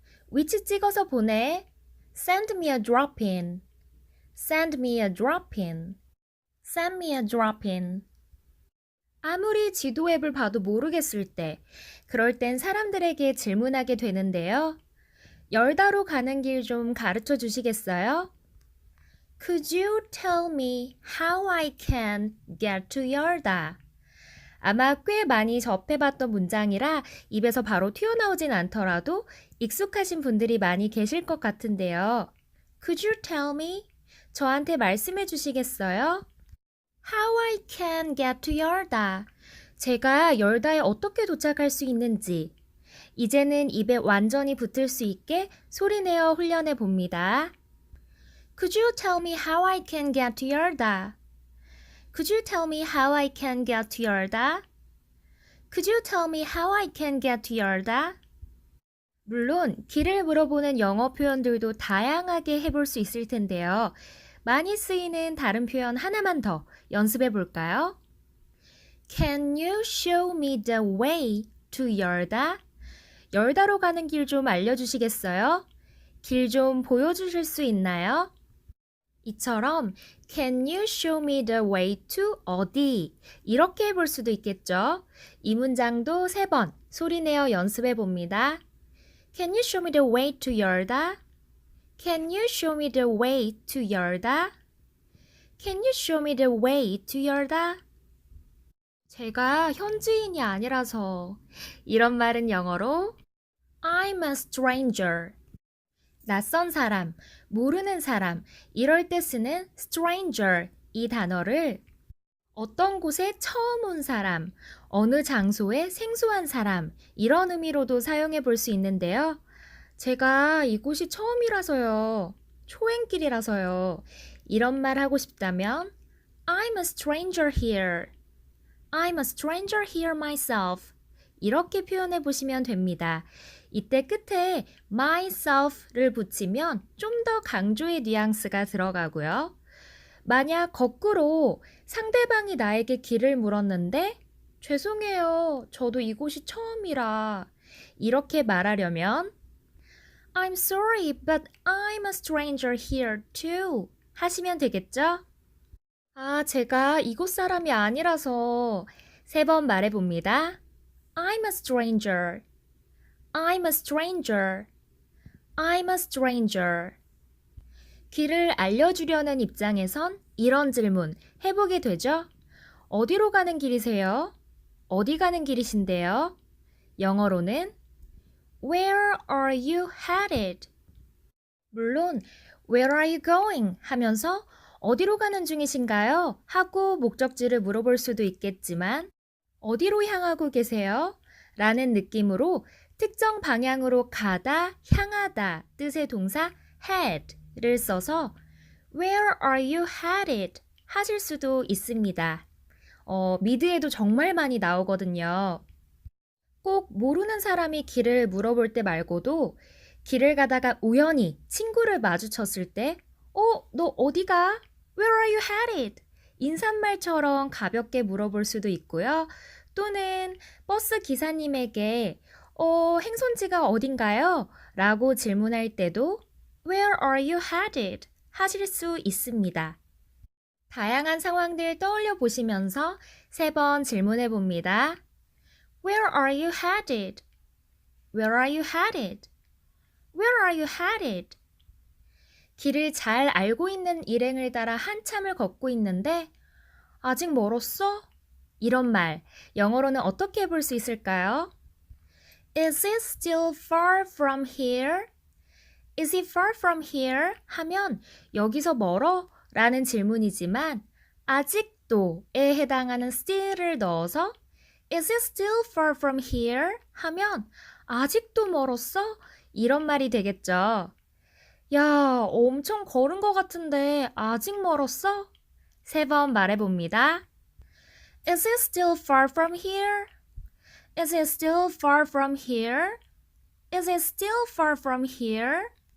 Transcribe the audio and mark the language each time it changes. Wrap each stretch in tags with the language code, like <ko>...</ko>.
<ko>위치 찍어서 보내.</ko> <en>Send me a drop-in. Send me a drop-in. Send me a drop-in.</en> <ko>아무리 지도 앱을 봐도 모르겠을 때, 그럴 땐 사람들에게 질문하게 되는데요. 열다로 가는 길 좀 가르쳐 주시겠어요?</ko> <en>Could you tell me how I can get to 열다?</en> <ko>아마 꽤 많이 접해봤던 문장이라 입에서 바로 튀어나오진 않더라도 익숙하신 분들이 많이 계실 것 같은데요.</ko> <en>Could you tell me?</en> <ko>저한테 말씀해 주시겠어요?</ko> <en>How I can get to 열다.</en> <ko>제가 열다에 어떻게 도착할 수 있는지. 이제는 입에 완전히 붙을 수 있게 소리내어 훈련해 봅니다.</ko> <en>Could you tell me how I can get to 열다? Could you tell me how I can get to 열다? Could you tell me how I can get to 열다?</en> <ko>물론 길을 물어보는 영어 표현들도 다양하게 해볼 수 있을 텐데요. 많이 쓰이는 다른 표현 하나만 더 연습해 볼까요?</ko> <en>Can you show me the way to 열다?</en> <ko>열다로 가는 길 좀 알려주시겠어요? 길 좀 보여주실 수 있나요?</ko> <en>이처럼 Can you show me the way to 어디?</en> <ko>이렇게 해볼 수도 있겠죠? 이 문장도 3번 소리내어 연습해 봅니다.</ko> <en>Can you show me the way to 열다? Can you show me the way to 열다? Can you show me the way to 열다?</en> <ko>제가 현지인이 아니라서 이런 말은 영어로</ko> <en>I'm a stranger.</en> <ko>낯선 사람, 모르는 사람, 이럴 때 쓰는 stranger 이 단어를 어떤 곳에 처음 온 사람, 어느 장소에 생소한 사람 이런 의미로도 사용해 볼 수 있는데요. 제가 이곳이 처음이라서요. 초행길이라서요. 이런 말 하고 싶다면</ko> <en>I'm a stranger here. I'm a stranger here myself.</en> <ko>이렇게 표현해 보시면 됩니다. 이때 끝에 myself를 붙이면 좀 더 강조의 뉘앙스가 들어가고요. 만약 거꾸로 상대방이 나에게 길을 물었는데 죄송해요. 저도 이곳이 처음이라 이렇게 말하려면</ko> <en>I'm sorry, but I'm a stranger here too.</en> <ko>하시면 되겠죠? 제가 이곳 사람이 아니라서 3번 말해봅니다.</ko> <en>I'm a stranger. I'm a stranger. I'm a stranger.</en> <ko>길을 알려주려는 입장에선 이런 질문 해보게 되죠? 어디로 가는 길이세요? 어디 가는 길이신데요?</ko> <en>영어로는 Where are you headed? 물론 Where are you going?</en> <ko>하면서 어디로 가는 중이신가요? 하고 목적지를 물어볼 수도 있겠지만 어디로 향하고 계세요? 라는 느낌으로 특정 방향으로 가다, 향하다 뜻의 동사 head를 써서</ko> <en>Where are you headed?</en> <ko>하실 수도 있습니다. 미드에도 정말 많이 나오거든요. 꼭 모르는 사람이 길을 물어볼 때 말고도 길을 가다가 우연히 친구를 마주쳤을 때 너 어디가?</ko> <en>Where are you headed?</en> <ko>인사말처럼 가볍게 물어볼 수도 있고요. 또는 버스 기사님에게 행선지가 어딘가요? 라고 질문할 때도</ko> <en>Where are you headed?</en> <ko>하실 수 있습니다. 다양한 상황들 떠올려 보시면서 3번 질문해 봅니다.</ko> <en>Where are you headed? Where are you headed? Where are you headed?</en> <ko>길을 잘 알고 있는 일행을 따라 한참을 걷고 있는데 아직 멀었어? 이런 말 영어로는 어떻게 해볼 수 있을까요?</ko> <en>Is it still far from here? Is it far from here?</en> <ko>하면 여기서 멀어? 라는 질문이지만 아직도에 해당하는 still을 넣어서</ko> <en>Is it still far from here?</en> <ko>하면 아직도 멀었어? 이런 말이 되겠죠. 야, 엄청 걸은 것 같은데 아직 멀었어? 3번 말해봅니다.</ko> <en>Is it still far from here? Is it still far from here? Is it still far from here?</en>